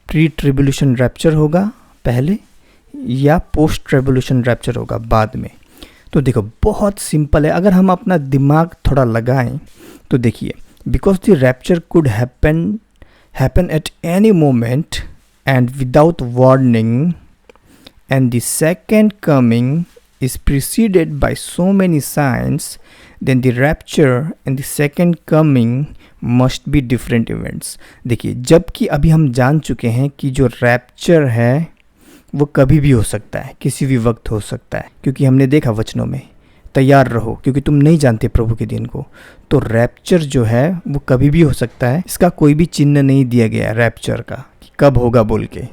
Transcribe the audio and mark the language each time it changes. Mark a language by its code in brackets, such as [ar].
[hi] Pre tribulation rapture होगा पहले या पोस्ट ट्रिब्यूलेशन रैप्चर होगा बाद में? तो देखो बहुत सिंपल है, अगर हम अपना दिमाग थोड़ा लगाएं तो देखिए, [en] Because the rapture could happen at any moment and without warning, and the second coming is preceded by so many signs, then the rapture and the second coming must be different events. [hi] देखिए, जबकि अभी हम जान चुके हैं कि जो rapture है वो कभी भी हो सकता है, किसी भी वक्त हो सकता है, क्योंकि हमने देखा वचनों में, तैयार रहो क्योंकि तुम नहीं जानते प्रभु के दिन को। तो रैप्चर जो है वो कभी भी हो सकता है, इसका कोई भी चिन्ह नहीं दिया गया रैप्चर का कि कब होगा बोल के।